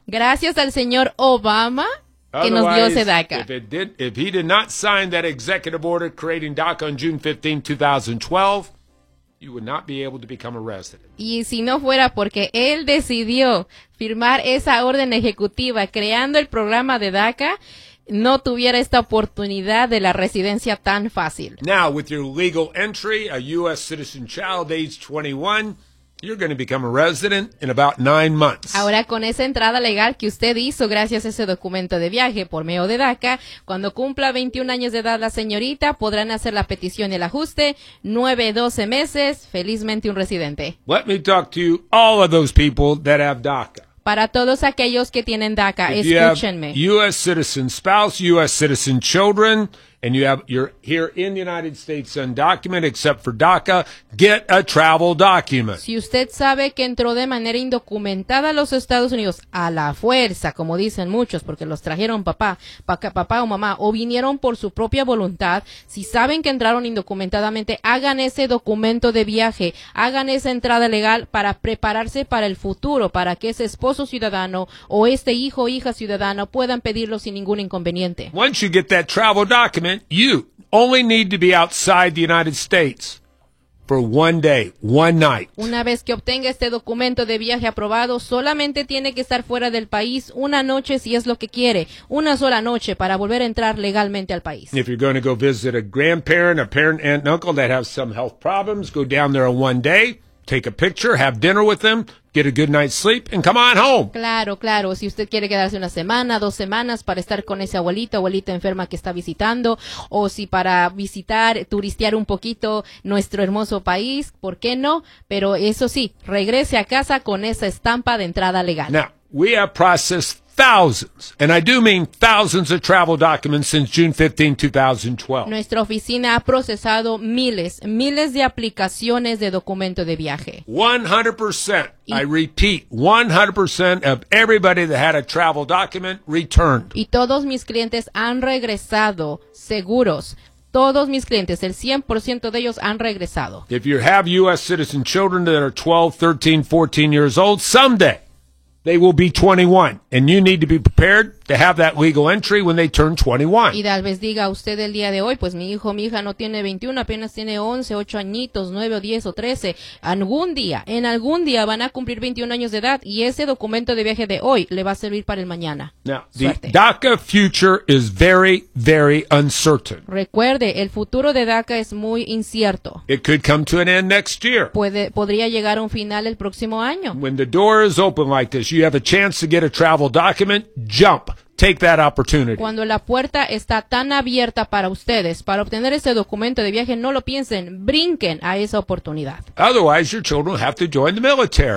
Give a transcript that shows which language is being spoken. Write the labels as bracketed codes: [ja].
[es] Gracias al señor Obama que nos dio ese DACA. [en] If he did not sign that executive order creating DACA on June 15, 2012, you would not be able to become a resident. [es] Y si no fuera porque él decidió firmar esa orden ejecutiva creando el programa de DACA, no tuviera esta oportunidad de la residencia tan fácil. [en] Now, with your legal entry, a U.S. citizen child age 21... you're going to become a resident in about 9 months. [es] Ahora, con esa entrada legal que usted hizo gracias a ese documento de viaje por medio de DACA, cuando cumpla 21 años de edad la señorita, podrán hacer la petición y el ajuste. 9-12 meses, felizmente un residente. [en] Let me talk to you, all of those people that have DACA. [es] Para todos aquellos que tienen DACA, [en] if [es] escúchenme. [en] You have U.S. citizen spouse, U.S. citizen children, and you're here in the United States undocumented, except for DACA, get a travel document. [es] Si usted sabe que entró de manera indocumentada a los Estados Unidos, a la fuerza, como dicen muchos, porque los trajeron papá o mamá, o vinieron por su propia voluntad, si saben que entraron indocumentadamente, hagan ese documento de viaje, hagan esa entrada legal para prepararse para el futuro, para que ese esposo ciudadano o este hijo o hija ciudadana puedan pedirlo sin ningún inconveniente. [en] Once you get that travel document, you only need to be outside the United States for one day, one night. [es] Una vez que obtenga este documento de viaje aprobado, solamente tiene que estar fuera del país una noche si es lo que quiere, una sola noche para volver a entrar legalmente al país. [en] If you're going to go visit a grandparent, a parent, aunt, and uncle that have some health problems, go down there on one day, take a picture, have dinner with them, get a good night's sleep, and come on home. [es] Claro. Si usted quiere quedarse una semana, 2 semanas para estar con ese abuelita enferma que está visitando, o si para visitar, turistear un poquito nuestro hermoso país, ¿por qué no? Pero eso sí, regrese a casa con esa estampa de entrada legal. [en] Now, we have processed thousands, and I do mean thousands of travel documents since June 15, 2012. [es] Nuestra oficina ha procesado miles de aplicaciones de documento de viaje. [en] 100%. I repeat, 100% of everybody that had a travel document returned. [es] Y todos mis clientes han regresado seguros. Todos mis clientes, el 100% de ellos han regresado. [en] If you have U.S. citizen children that are 12, 13, 14 years old, someday they will be 21, and you need to be prepared to have that legal entry when they turn 21. [es] Y tal vez diga usted el día de hoy, pues mi hijo, mi hija no tiene 21, apenas tiene 11, 8 añitos, 9 o 10 o 13. En algún día van a cumplir 21 años de edad, y ese documento de viaje de hoy le va a servir para el mañana. [en] Now, the DACA future is very, very uncertain. [es] Recuerde, el futuro de DACA es muy incierto. [en] It could come to an end next year. [es] Podría llegar a un final el próximo año. [en] When the door is open like this, you have a chance to get a travel document, jump. Take that opportunity. [es] Cuando la puerta está tan abierta para ustedes, para obtener ese documento de viaje, no lo piensen, brinquen a esa oportunidad. [en] Otherwise, your children have to join the military.